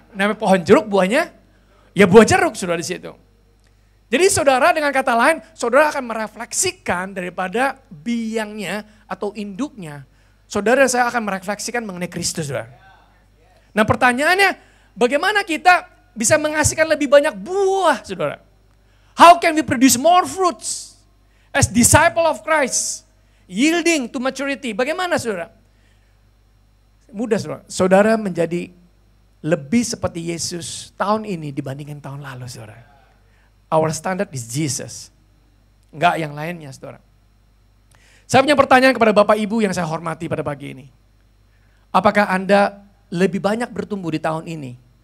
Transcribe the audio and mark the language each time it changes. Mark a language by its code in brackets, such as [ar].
[id] Namanya pohon jeruk buahnya, ya buah jeruk saudara di situ. Jadi saudara dengan kata lain, saudara akan merefleksikan daripada biangnya atau induknya. Saudara dan saya akan merefleksikan mengenai Kristus saudara. Nah pertanyaannya, bagaimana kita bisa menghasilkan lebih banyak buah, saudara? [en] How can we produce more fruits as disciple of Christ, yielding to maturity? [id] Bagaimana, saudara? Mudah, saudara. Saudara menjadi lebih seperti Yesus tahun ini dibandingkan tahun lalu, saudara. [en] Our standard is Jesus, [id] enggak yang lainnya, saudara. Saya punya pertanyaan kepada Bapak Ibu yang saya hormati pada pagi ini. Apakah Anda lebih banyak bertumbuh di tahun ini?